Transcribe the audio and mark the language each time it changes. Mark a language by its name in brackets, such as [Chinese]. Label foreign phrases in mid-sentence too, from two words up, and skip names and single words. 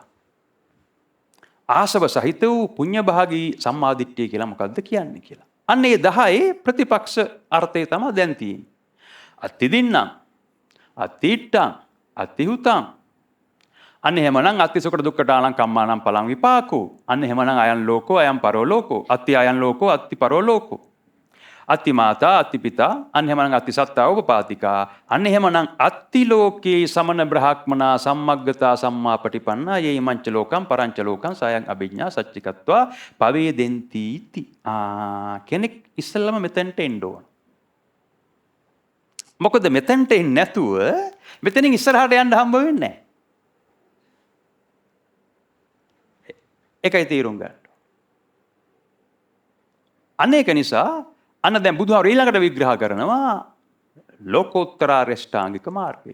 [Sinhala] ආසව සහිත වූ පුඤ්ඤ භාගී සම්මා දිට්ඨිය කියලා මොකද්ද කියන්නේ කියලා. අන්න ඒ 10 ප්‍රතිපක්ෂ අර්ථය තමයි දැන් තියෙන්නේ. [Pali] අත්තිදින්නම් අත්තිට්ටං අත්තිහුතං [Sinhala] අන්න එහෙමනම් [Pali] අත්ති සුඛ දුක්ඛට ආලං කම්මානම් පලං විපාකෝ. [Sinhala] අන්න එහෙමනම් [Pali] අයන් ලෝකෝ අයන් පරෝ ලෝකෝ. අත්ති අයන් ලෝකෝ අත්ති පරෝ ලෝකෝ. අත්ති මාතා අත්ති පිතා [Sinhala] අන්න එහෙමනම් [Pali] අත්ති සත්තා උපපාතිකා. [Sinhala] අන්න එහෙමනම් [Pali] අත්ති ලෝකේ සමන බ්‍රහ්මනා සම්මග්ගතා සම්මාපටිපන්නා යේ මංච ලෝකම් පරංච ලෝකම් සයන් අභිඥා සච්චිකත්වා පවේදෙන්ති इति. [Sinhala] කෙනෙක් ඉස්සෙල්ලම මෙතෙන්ට එන්න ඕන. මොකද මෙතෙන්ට එන්නේ නැතුව මෙතනින් ඉස්සරහට යන්න හම්බ වෙන්නේ නැහැ. ඒකයි තීරුම් ගන්න. අනේක නිසා අන්න දැන් බුදුහාර ඊළඟට විග්‍රහ කරනවා ලෝකෝත්තර අෂ්ටාංගික මාර්ගය.